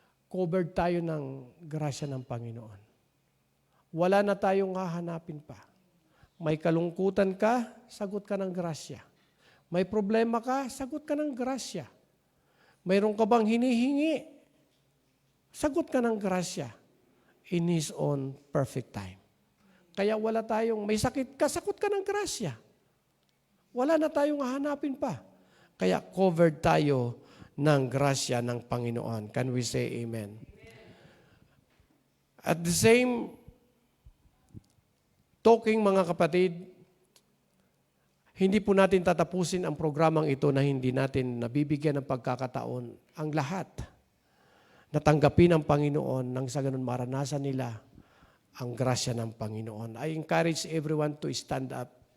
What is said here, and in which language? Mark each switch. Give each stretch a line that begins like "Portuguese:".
Filipino: Covered tayo ng grasya ng Panginoon. Wala na tayong hahanapin pa. May kalungkutan ka, sagot ka ng grasya. May problema ka, sagot ka ng grasya. Mayroon ka bang hinihingi? Sagot ka ng grasya
English: in His own perfect time.
Filipino: Kaya wala tayong, may sakit ka, sagot ka ng grasya. Wala na tayong hahanapin pa. Kaya covered tayo ng grasya ng Panginoon.
English: Can we say amen? At the same talking,
Filipino: mga kapatid, hindi po natin tatapusin ang programang ito na hindi natin nabibigyan ng pagkakataon ang lahat. Natanggapin ang Panginoon nang sa ganun maranasan nila ang grasya ng Panginoon.
English: I encourage everyone to stand up.